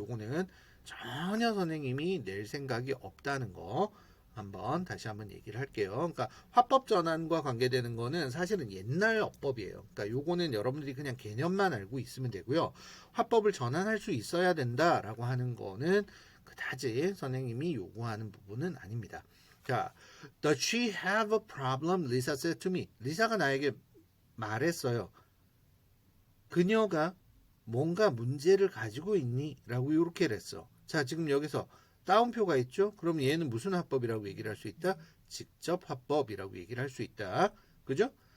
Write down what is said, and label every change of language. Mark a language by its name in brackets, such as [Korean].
[Korean] 요거는 전혀 선생님이 낼 생각이 없다는 거 다시 한번 얘기를 할게요. 그러니까 화법 전환과 관계되는 거는 사실은 옛날 어법이에요. 그러니까 요거는 여러분들이 그냥 개념만 알고 있으면 되고요. 화법을 전환할 수 있어야 된다라고 하는 거는 그다지 선생님이 요구하는 부분은 아닙니다. [English] 자, Does she have a problem? Lisa said to me. [Korean] 리사가 나에게 말했어요. 그녀가 뭔가 문제를 가지고 있니? 라고 이렇게 했어. 자, 지금 여기서 따옴표가 있죠? 그럼 얘는 무슨 화법이라고 얘기를 할 수 있다? 직접 화법이라고 얘기를 할 수 있다. 그죠?